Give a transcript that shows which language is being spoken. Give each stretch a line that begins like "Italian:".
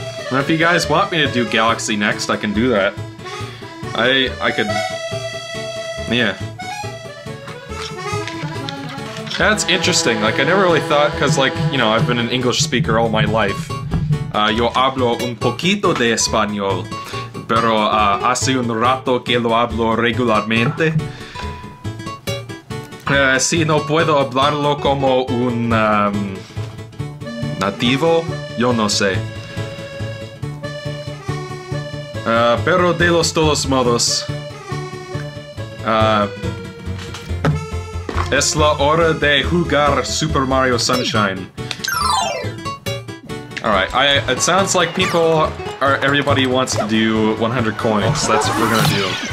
English: And if you guys want me to do Galaxy next, I can do that. I could... Yeah. That's interesting. Like, I never really thought, because, like, you know, I've been an English speaker all my life.
Spanish: Yo hablo un poquito de español, pero hace un rato que lo hablo regularmente. Si no puedo hablarlo como un nativo, yo no sé. Pero de los todos modos, es la hora de jugar Super Mario Sunshine.
English: Alright, it sounds like everybody wants to do 100 coins. That's what we're gonna do.